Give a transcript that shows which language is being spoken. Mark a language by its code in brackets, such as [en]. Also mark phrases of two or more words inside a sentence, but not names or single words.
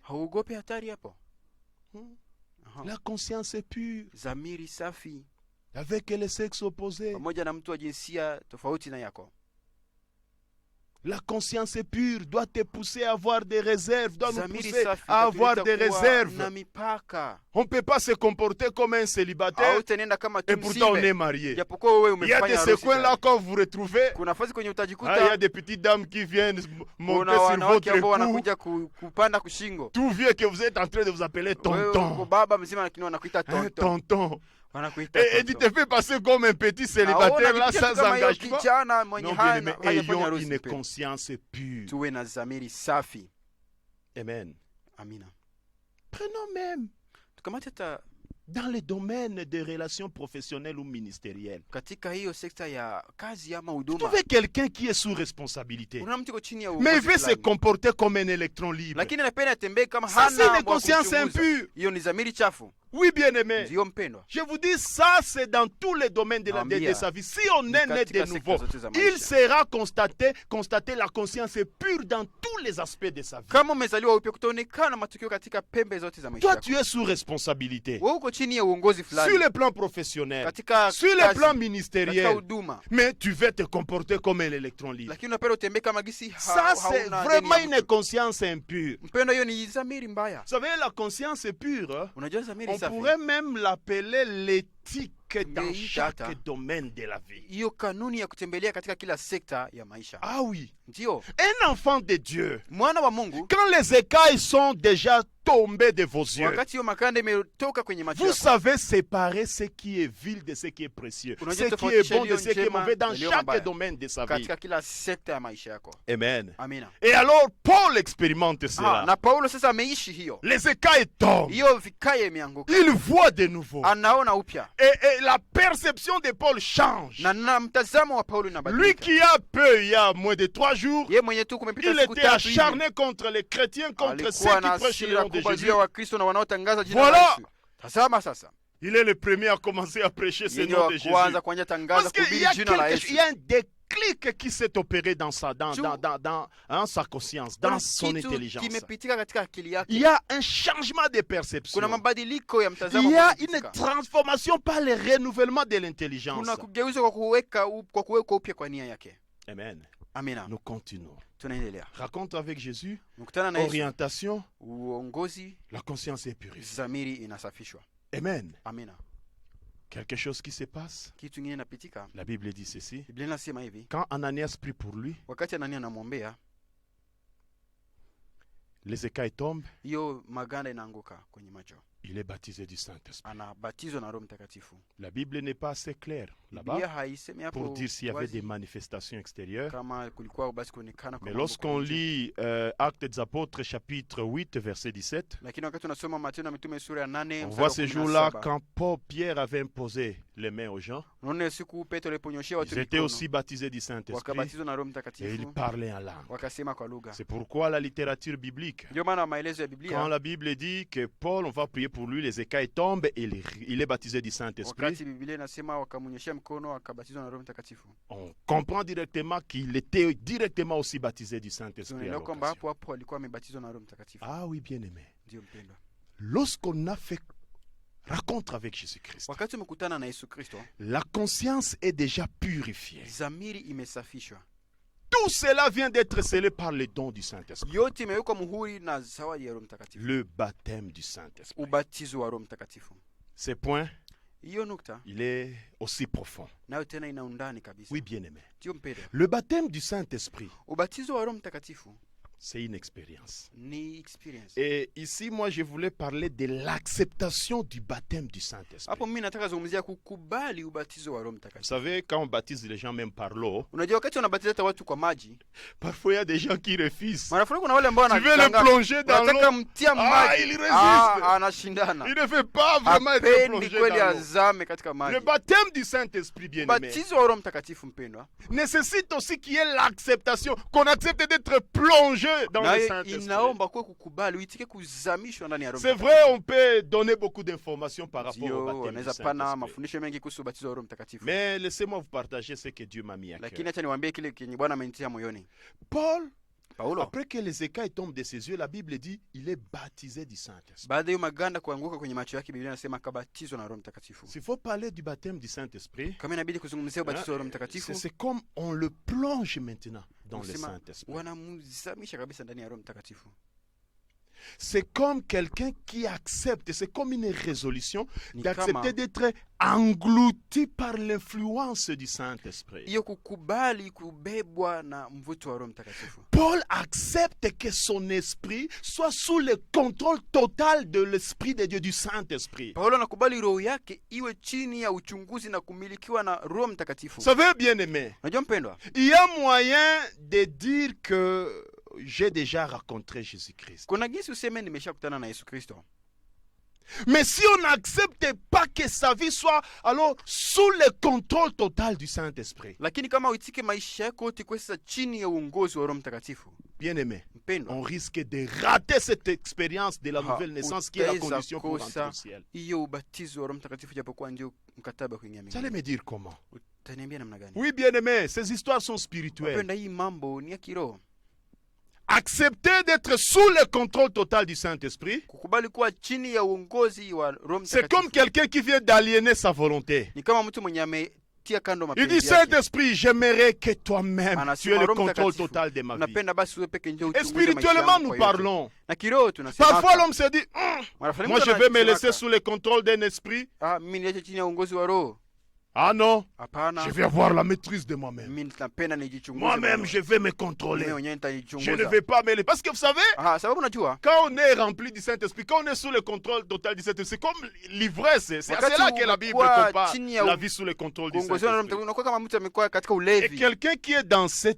[sw] hauogopi hatari hapo. Hmm. Aha. [fr] La conscience est pure. [sw] Zamiri safi [fr] Avec les sexes opposés. [sw] pamoja na mtu wa jinsia tofauti na yako. [fr] La conscience pure doit te pousser à avoir des réserves, doit nous [sw] Zamiri [fr] pousser [sw] safi [fr] à avoir des [sw] itatuleta kuwa [fr] réserves. [sw] na mipaka. [fr] On ne peut pas se comporter comme un célibataire [sw] Hautenenda kama [fr] et tu pourtant on est [sw] msibe, [fr] marié. [sw] japokuwa wewe [fr] Il y a [sw] umefanya [fr] des [sw] harusi [fr] coins là [sw] tayari. [fr] quand vous retrouvez, [sw] Kuna nafasi kwenye [fr] il y a [sw] utajikuta [fr] des petites dames qui viennent monter [sw] kuna [fr] sur [sw] wanawake ambao [fr] votre cou, [sw] wanakuja kupanda kushingo. [fr] tout vieux que vous êtes en train de vous appeler [sw] Wewe uko [fr] tonton. [sw] baba mzima lakini wanakuita [fr] Hein, tonton. tonton. [sw] Wanakuita [fr] Et tu tonton. te fais passer comme un petit [sw] Haona [fr] célibataire là [sw] jipitia [fr] sans [sw] kama hiyo [fr] engagement. [sw] kijana mwenye [fr] Non, bien aimé, [sw] hajafanya [fr] ayons [sw] harusi [fr] une [sw] mpendwa. [fr] conscience pure. [sw] Tuwe na zamiri safi. [fr] Amen. [sw] Amina. [fr] Prenons même [sw] Tukamate hata [fr] dans le domaine des relations professionnelles ou ministérielles. [sw] katika hiyo sekta ya kazi ama [fr] Vous [sw] huduma, [fr] trouvez quelqu'un qui est sous responsabilité, [sw] kuna mtu yuko chini ya [fr] mais [sw] uongozi [fr] il veut se [sw] fulani, [fr] comporter comme un électron libre. [sw] lakini anapenda atembee kama [fr] Ça, c'est [sw] hana [fr] une conscience impure. [sw] hiyo ni dhamiri chafu. [fr] Oui, bien-aimé. [sw] Ndio mpendwa, [fr] Je vous dis, ça, c'est dans tous les domaines de sa vie. Si on est né de nouveau, il sera constaté la conscience pure dans tous les aspects de sa vie. [sw] kama umezaliwa upya, kutaonekana matukio katika pembe zote za maisha [fr] Toi, [sw] yako. [fr] tu es sous responsabilité. [sw] Wewe uko chini ya uongozi fulani, [fr] Sur le plan professionnel, [sw] katika [fr] sur le [sw] kazi, [fr] plan [sw] katika [fr] ministériel, [sw] huduma, [fr] mais tu veux te comporter comme un électron libre. [sw] lakini unapenda utembee kama gisi [fr] Ça, c'est [sw] hauna [fr] vraiment [sw] deni ya [fr] une [sw] mtu. [fr] conscience impure. [sw] Mpendwa, hiyo ni dhamiri mbaya. [fr] Vous savez, la conscience pure, hein, [sw] Unajua dhamiri [fr] on [sw] safi, [fr] pourrait même l'appeler l'éthique dans Mais chaque data. domaine de la vie. [sw] hiyo kanuni ya kutembelea katika kila sekta ya maisha. [fr] Ah oui, [sw] Ndio [fr] un enfant de Dieu, [sw] mwana wa Mungu, [fr] quand les écailles sont déjà tombées de vos yeux, [sw] wakati hiyo makanda imetoka kwenye macho [fr] vous [sw] yako, [fr] savez séparer ce qui est vil de ce qui est précieux, [sw] Unajua [fr] ce qui est [sw] tofautisha [fr] bon de [sw] yaliyo [fr] ce qui est [sw] njema [fr] mauvais dans [sw] na yaliyo [fr] chaque [sw] mabaya [fr] domaine de sa vie. [sw] katika kila sekta ya maisha yako. [fr] Amen. [sw] Amina. [fr] Et alors, Paul expérimente Ah, cela. [sw] na Paulo sasa ameishi hiyo [fr] Les écailles tombent. [sw] hiyo, vikaye imeanguka, [fr] Il voit de nouveau. [sw] anaona upya, [fr] Et la perception de Paul change. [sw] na mtazamo wa Paulo [fr] Lui [sw] unabadilika. [fr] qui a peu, il y a moins de 3 jours, [sw] Yeye mwenye tu kumepita [fr] il [sw] siku [fr] était [sw] tatu hivi, [fr] acharné contre les chrétiens, contre ceux [sw] alikuwa [fr] qui [sw] na [fr] prêchent le [sw] hasira [fr] nom de [sw] kubwa [fr] Jésus. [sw] juu ya Wakristo na wanaotangaza jina [fr] Voilà. [sw] la Yesu. Tazama sasa, [fr] Il est le premier à commencer à prêcher ce [sw] yeye [fr] nom de [sw] wa [fr] Jésus. [sw] kwanza kuanza tangaza [fr] Parce qu'il [sw] kuhubiri [fr] y a [sw] jina la [fr] il [sw] Yesu. [fr] y a un déclic qui s'est opéré dans sa conscience, dans [sw] Kuna [fr] son [sw] kitu [fr] intelligence. [sw] kimepitika katika akili yake, [fr] Il y a un changement de perception. [sw] kuna mabadiliko ya mtazamo [fr] Il y a [sw] kumepitika. [fr] une transformation par le renouvellement de l'intelligence. [sw] Kuna kugeuzwa kwa kuwekwa upya kwa nia yake. [fr] Amen. [sw] Amina. [fr] Nous continuons. [sw] Tunaendelea. [fr] Rencontre avec Jésus, [sw] Mkutana na Yesu, [fr] orientation, [sw] uongozi, [fr] la conscience est purifiée. [sw] dhamiri inasafishwa. [fr] Amen. [sw] Amina. [fr] Quelque chose qui se passe. [sw] Kitu kingine inapitika. [fr] La Bible dit ceci. [sw] Biblia inasema hivi, [fr] Quand Ananias prie pour lui, [sw] wakati Anania anamwombea, [fr] les écailles tombent, [sw] hiyo maganda inaanguka kwenye macho, [fr] il est baptisé du Saint-Esprit. [sw] anabatizwa na Roho Mtakatifu. [fr] La Bible n'est pas assez claire là-bas [sw] Biblia haisemi hapo [fr] pour dire s'il y avait [sw] wazi [fr] des manifestations extérieures. [sw] kama kulikuwa basi kuonekana kwa [fr] Mais [sw] mambo [fr] lorsqu'on [sw] kwa nje. [fr] lit Actes des Apôtres chapitre 8 verset 17, [sw] Lakini wakati unasoma Matendo ya Mitume sura ya 8 [fr] on [sw] mstari [fr] voit [sw] wa [fr] ce jour-là [sw] 17, [fr] quand Pierre avait imposé les mains aux gens, [sw] unaona siku Petro aliponyoshia watu [fr] ils étaient [sw] mikono, [fr] aussi baptisés du Saint-Esprit [sw] wakabatizwa na Roho [fr] et ils [sw] Mtakatifu, [fr] parlaient en langue. [sw] wakasema kwa lugha. [fr] C'est pourquoi la littérature biblique, [sw] Ndio maana maelezo ya [fr] quand [sw] Biblia, [fr] la Bible dit que Paul, on va prier pour lui, les écailles tombent et il est baptisé du Saint-Esprit, [sw] wakati Biblia inasema wakamnyoshia mkono akabatizwa na Roho Mtakatifu, [fr] on comprend directement qu'il était directement aussi baptisé du Saint-Esprit. à [sw] tunaelewa kwamba [fr] l'occasion. [sw] hapo hapo alikuwa amebatizwa na Roho Mtakatifu. [fr] Ah oui, bien-aimé. [sw] Ndio mpendwa, [fr] Lorsqu'on a fait rencontre avec Jésus-Christ, [sw] wakati umekutana na Yesu Kristo, [fr] la conscience est déjà purifiée. [sw] dhamiri imesafishwa, [fr] Tout cela vient d'être scellé par le don du Saint-Esprit. [sw] yote imewekwa muhuri na zawadi ya Roho Mtakatifu, [fr] Le baptême du Saint-Esprit. [sw] ubatizo wa Roho Mtakatifu. [fr] Ce point, [sw] Hiyo nukta [fr] il est aussi profond. [sw] nayo tena ina undani kabisa. [fr] Oui, bien-aimé. [sw] Ndio mpendwa, [fr] Le baptême du Saint-Esprit, [sw] ubatizo wa Roho Mtakatifu [fr] c'est une expérience. [sw] ni experience. [fr] Et ici, moi, je voulais parler de l'acceptation du baptême du Saint-Esprit. [sw] Hapo mimi nataka zungumzia kukubali ubatizo wa Roho [fr] Vous [sw] Mtakatifu. [fr] savez, quand on baptise les gens même par l'eau, [sw] Unajua wakati unabatiza hata watu kwa maji, [fr] parfois il y a des gens qui refusent. [sw] mara fulani kuna wale ambao [fr] Tu veux le [sw] wanashangaa, [fr] plonger dans [sw] wanataka [fr] l'eau, [sw] mtia Ah, maji, [fr] il résiste. [sw] anashindana, [fr] il ne veut pas vraiment être [sw] hapendi [fr] plongé [sw] kweli [fr] dans l'eau. [sw] azame katika maji. [fr] Le baptême du Saint-Esprit, bien-aimé, [sw] Ubatizo wa Roho Mtakatifu mpendwa, [fr] nécessite aussi qu'il y ait l'acceptation, qu'on accepte d'être plongé dans le [sw] nayo [fr] Saint-Esprit. [sw] inaomba kuwe kukubali, uitike kuzamishwa ndani ya Roho [fr] C'est [sw] Mtakatifu. [fr] vrai, on peut donner beaucoup d'informations par rapport au [sw] Ndio, [fr] baptême du [sw] wanaweza pana [fr] Saint-Esprit. [sw] mafundisho mengi kuhusu ubatizo wa Roho Mtakatifu, [fr] Mais laissez-moi vous partager ce que Dieu m'a mis à [sw] lakini [fr] cœur. [sw] acha niwaambie kile kenye Bwana amenitia moyoni. [fr] Paul, [sw] Paulo, [fr] après que les écailles tombent de ses yeux, la Bible dit il est baptisé du Saint-Esprit. [sw] baada ya hiyo maganda kuanguka kwenye macho yake, Biblia inasema akabatizwa na Roho Mtakatifu. [fr] S'il faut parler du baptême du Saint-Esprit, [sw] Kama inabidi kuzungumzia ubatizo wa Roho Mtakatifu, [fr] c'est comme on le plonge maintenant dans le [sw] kusema [fr] Saint-Esprit. [sw] wanamzamisha kabisa ndani ya Roho Mtakatifu. [fr] C'est comme quelqu'un qui accepte, c'est comme une résolution [sw] Ni [fr] d'accepter [sw] kama [fr] d'être englouti par l'influence du Saint-Esprit. [sw] hiyo kukubali kubebwa na mvuto wa Roho Mtakatifu. [fr] Paul accepte que son esprit soit sous le contrôle total de l'Esprit de Dieu, du Saint-Esprit. [sw] Paulo anakubali roho yake iwe chini ya uchunguzi na kumilikiwa na Roho Mtakatifu. [fr] Vous savez, bien-aimé, [sw] Unajua mpendwa, [fr] il y a moyen de dire que j'ai déjà rencontré Jésus-Christ. [sw] kuna jinsi useme nimeshakutana na Yesu Kristo. [fr] Mais si on n'accepte pas que sa vie soit alors sous le contrôle total du Saint-Esprit, [sw] lakini kama uitike maisha yako yote kwa sasa chini ya uongozi wa Roho Mtakatifu, [fr] bien-aimé, [sw] mpendwa, [fr] on risque de rater cette expérience de la nouvelle naissance qui est la condition pour entrer au ciel. [sw] hiyo ubatizo wa Roho Mtakatifu japokuwa ndio mkataba wa kuingia [fr] Vous allez [sw] mbinguni. [fr] me dire comment? [sw] Utaniambia namna gani? [fr] Oui, bien-aimé, ces histoires sont spirituelles. [sw] Mpendwa, hii mambo ni ya kiroho. [fr] Accepter d'être sous le contrôle total du Saint-Esprit, [sw] Kukubali kuwa chini ya uongozi wa Roho [fr] c'est comme [sw] Mtakatifu [fr] quelqu'un qui vient d'aliéner sa volonté. [sw] ni kama mtu mwenye ametia kando [fr] Il dit, [sw] mapenzi yake. [fr] Saint-Esprit, j'aimerais que toi-même, [sw] Anasema, [fr] tu aies le [sw] Roho [fr] contrôle [sw] Mtakatifu, [fr] total de ma vie. [sw] Unapenda basi wewe peke ndio [fr] Et [sw] uchunguze maisha [fr] spirituellement, [sw] yangu [fr] nous [sw] kwa yote. [fr] parlons. [sw] Na kiroho tunasema [fr] Parfois, l'homme se dit, moi, je vais me laisser sous le contrôle d'un esprit. [sw] mimi niache chini ya uongozi wa Roho. [fr] Ah non, [sw] Hapana. [fr] je vais avoir la maîtrise de moi-même. [sw] Mimi napenda nijichunguze. [fr] Moi-même, je vais me [sw] Mimi [fr] contrôler. [sw] mwenyewe [fr] Je ne [sw] nitajichunguza. [fr] vais pas me laisser. Parce que vous savez, [sw] Sababu unajua [fr] quand on est rempli du Saint-Esprit, quand on est sous le contrôle total du Saint-Esprit, c'est comme l'ivresse. C'est à [sw] Wakati [fr] cela que la Bible [sw] umekuwa [fr] compare [sw] chini ya [fr] la vie sous le contrôle du [sw] kuongozwa na Roho [fr] Saint-Esprit. [sw] Mtakatifu, unakuwa kama mtu amekuwa katika [fr] Et [sw] ulevi. [fr] quelqu'un qui est dans cette